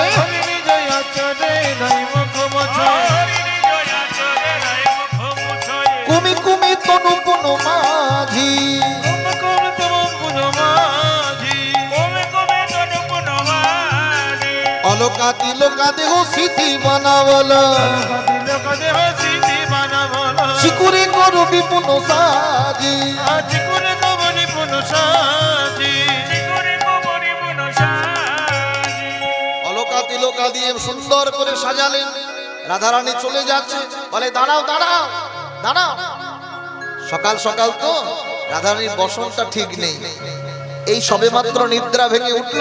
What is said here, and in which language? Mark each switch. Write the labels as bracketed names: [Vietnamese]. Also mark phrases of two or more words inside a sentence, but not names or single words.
[Bangla] হরিণী জয়া চরে রাই মুখ মোছয়ে, কুমি কুমি তনু পুনু মাঝি, কুম কুম তনু পুনু মাঝি, অলকা তিলকা দেহ সিদ্ধি বানাবলা, তিলক দেহ সিদ্ধি বানাবলা, চিকুরে করু বিপুন সাজি, চিকুরে কবরি পুনু সাজি, অলকা তিলকা দিয়ে সুন্দর করে সাজালেন। রাধারানী চলে যাচ্ছে, বলে দাঁড়াও দাঁড়াও দাঁড়াও। সকাল সকাল তো রাধারানীর বসনটা ঠিক নেই, এই সবে মাত্র নিদ্রা ভেঙে উঠল।